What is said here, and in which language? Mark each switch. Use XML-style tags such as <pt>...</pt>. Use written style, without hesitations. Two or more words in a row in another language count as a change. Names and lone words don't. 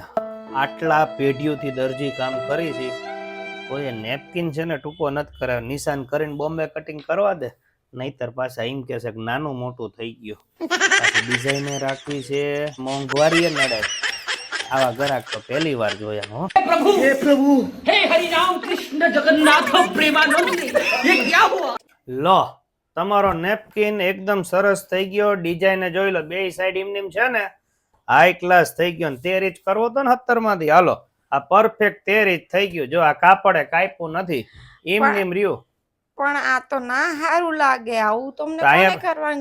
<gu>આટલા પેઢીઓથી દરજી કામ કરી છે, કોઈ નેપકિન છે ને ટૂંકો નથી કરાવ્યો. નિશાન કરીને બોમ્બે કટિંગ કરવા દે, નહીતર પાછા એમ કે છે કે નાનું મોટું થઈ ગયું. પાછી ડિઝાઇન રાખવી છે, મોંઘવારી નડે. આવા ગ્રાહક તો પહેલી વાર જોયા. હો</gu> <hi>हे प्रभु, हे हरि राम कृष्ण जगन्नाथ प्रेमानंद, ये क्या हुआ?</hi> <gu>લો, તમારો નેપકિન એકદમ સરસ થઈ ગયો. ડિઝાઇન જોઈ લો, બે સાઈડ એમનેમ છે ને,</gu> <en>high class</en> <gu>થઈ ગયો. 13 ઇંચ કરવો તો ને 17 માંથી. હાલો, આ પરફેક્ટ 13 ઇંચ થઈ ગયું. જો આ કાપડે કાપ્યું નથી, એમનેમ રહ્યું. પણ આ તો ના સારું લાગે. આવું તમને કોને કરવાનું</gu>